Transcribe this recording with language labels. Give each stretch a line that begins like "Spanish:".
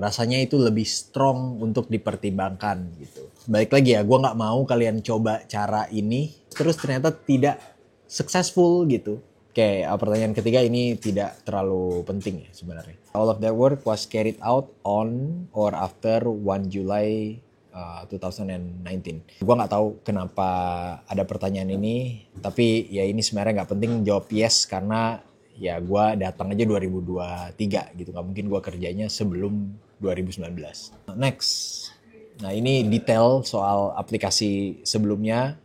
Indonesian: Rasanya itu lebih strong untuk dipertimbangkan gitu. Balik lagi ya, gue gak mau kalian coba cara ini terus ternyata tidak successful gitu. Oke, pertanyaan ketiga ini tidak terlalu penting ya sebenarnya.
English: All of that work was carried out on or after 1 July 2019.
Indonesian: Gue gak tahu kenapa ada pertanyaan ini, tapi ya ini sebenarnya gak penting jawab yes karena ya gue datang aja 2023 gitu. Gak mungkin gue kerjanya sebelum 2019. Next. Nah, ini detail soal aplikasi sebelumnya.